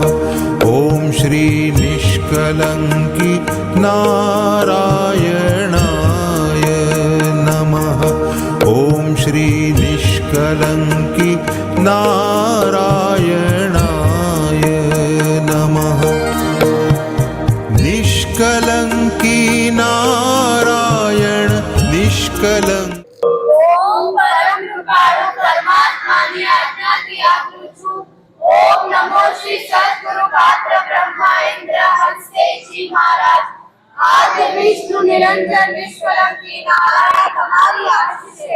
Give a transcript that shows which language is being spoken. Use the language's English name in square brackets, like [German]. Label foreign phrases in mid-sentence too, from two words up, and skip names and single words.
[Sanskrit] ॐ श्री निष्कलङ्की नारायणाय नमः. ॐ श्री निष्कलङ्की नारायणाय नमः. निष्कलङ्की नारायण निष्कलङ्क [Gujarati] ઓમ પરમ કૃપાળુ પરમાત્માની આજ્ઞાથી આપું છું. ઓમ નમો શ્રી સદગુરુ પાત્ર બ્રહ્મેન્દ્ર હંસેજી મહારાજ. આદ્ય વિષ્ણુ નિરંજન નિષ્કલંકી નારાયણ તમારી આશીષ છે.